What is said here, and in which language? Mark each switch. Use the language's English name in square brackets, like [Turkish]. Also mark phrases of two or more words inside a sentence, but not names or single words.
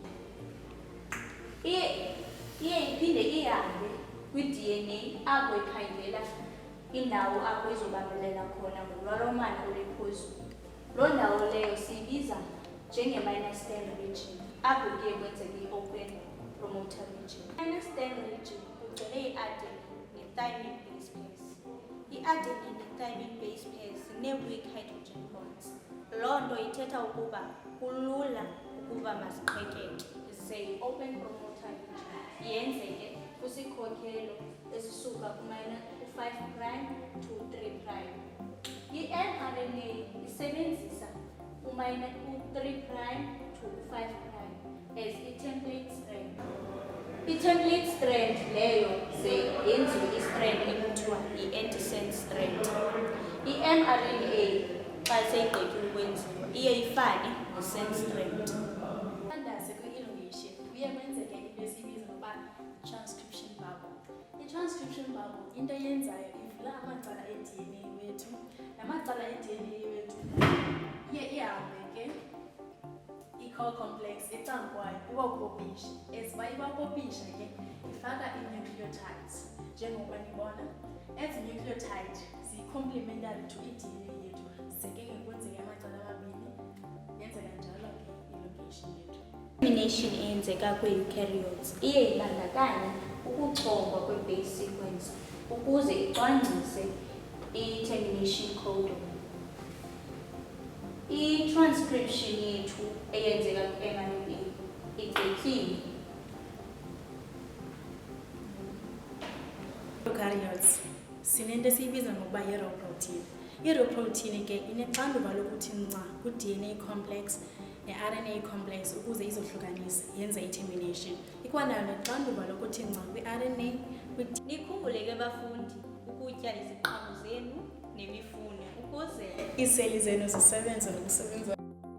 [Xhosa] Iye iphinde ihambe kwi-DNA apho ikhangela indawo apho izobambelela khona ngolwalomano oluphezulu. Loo ndawo leyo siyibiza njenge-10 region, apho kuye kwenzeke i- [English] open promoter region. [Xhosa] I-10 region kugcwele i-adenine ne-thymine [English] base pairs. [Xhosa] I-adenine ne-thymine [English] base pairs [Xhosa] zinee- [English] weak hydrogen bonds. [Xhosa] Loo nto ithetha ukuba kulula ukuba maziqhekeke. Ze i- [English] open promoter region [Xhosa] yenzeke kwisikhokelo esisuka ku-5' to 3'. I-mRNA isebenzisa u-3' to 5' as i- [English] template strand. [Xhosa] I- [English] template strand [Xhosa] leyo ze yenziwe i-strand ekuthiwa yi- [English] antisense strand. [Xhosa] I-mRNA xa seyigqibile ukwenziwa iye ifane ne- [English] sense strand. [Xhosa] Andase kwi-elongation kuye kwenzeke into esiyibiza ngokuba [English] transcription bubble. [Xhosa] I- [English] transcription bubble [Xhosa] into yenzayo ivula amacala e-DNA wethu. La macala e-DNA wethu iye ihambe ke i- [English] core complex [Xhosa] ecangkwayo iwakopisha. Eziba iwakopisha ke ifaka ii-nucleotides njengokuba nibona. Ezi nucleotides ziyi- [English] complementary to [Xhosa] i-DNA yethu. Zeke ke kwenzeke amacala amabini, yenzeka njalo ke i-elongation yethu. I-termination eyenzeka kwi-eukaryotes iye ibandakanye ukuchongwa kwe- [English] base sequence [Xhosa] ukuze icwangcise i- [English] termination codon. [Xhosa] I-transcription yethu eyenzeka kwi-mRNA igqityiwe. Eukaryotes sinento esiyibiza ngokuba yi-rho-protein. I-rho-protein ke inexanduva lokuthi nca ku- [English] DNA complex [Xhosa] ne- [English] RNA complex [Xhosa] ukuze izohlukanise yenze i-termination. Ikwanayo nexanduva lokuthi nca kwi-RNA. Nikhumbule ke bafundi ukutya iziqhamo zenu nemifuno ukuze iiseli zenu zisebenze nokusebenza.